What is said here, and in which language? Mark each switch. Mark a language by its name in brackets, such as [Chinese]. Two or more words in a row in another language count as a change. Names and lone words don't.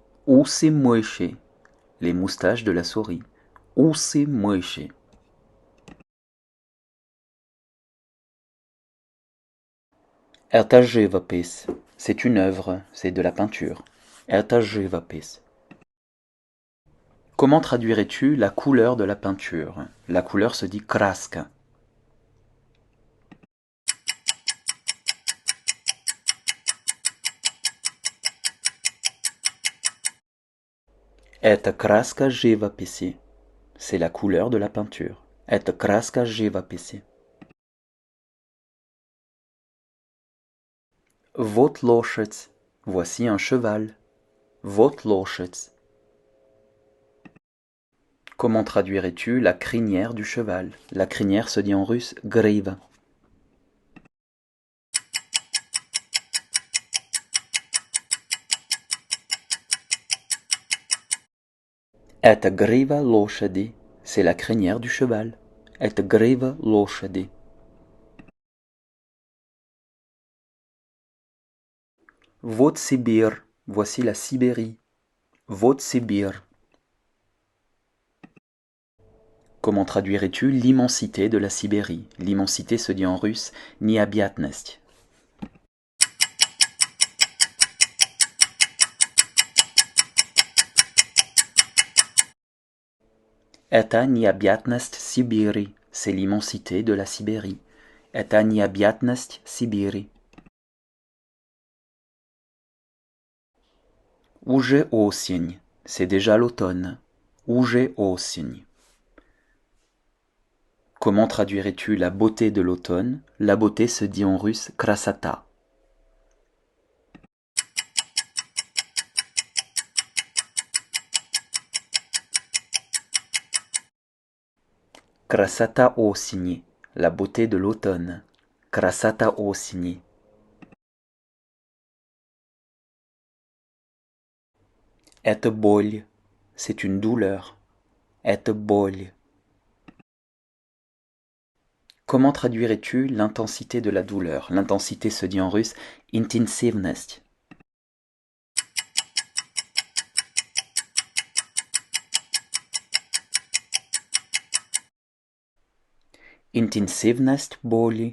[Russian] Усы мыши, [French] les moustaches de la souris. [Russian] Усы мыши. Это живопись, [French] c'est une œuvre, c'est de la peinture. [Russian] Это живопись. [French] Comment traduirais-tu la couleur de la peinture? La couleur se dit [Russian] краска. Это краска живописи. [French] C'est la couleur de la peinture. [Russian] Это краска живописи. Вот лошадь. [French] Voici un cheval. [Russian] Вот лошадь. [French] Comment traduirais-tu la crinière du cheval? La crinière se dit en russe [Russian] грива. Это грива лошади. [French] C'est la crinière du cheval. [Russian] Это грива лошади. Вот Sibir. [French] Voici la Sibérie. [Russian] Вот Sibir. [French] Comment traduirais-tu l'immensité de la Sibérie? L'immensité se dit en russe необъятность. [Russian] Это необъятность Сибири. [French] C'est l'immensité de la Sibérie. [Russian] Это необъятность Сибири. Уже осень. [French] C'est déjà l'automne. [Russian] Уже осень. [French] Comment traduirais-tu la beauté de l'automne? La beauté se dit en russe [Russian] красота. Красота осени. [French] La beauté de l'automne. [Russian] Красота осени. Это боль. [French] C'est une douleur. [Russian] Это боль. [French] Comment traduirais-tu l'intensité de la douleur? L'intensité se dit en russe [Russian] интенсивность. Интенсивность боли.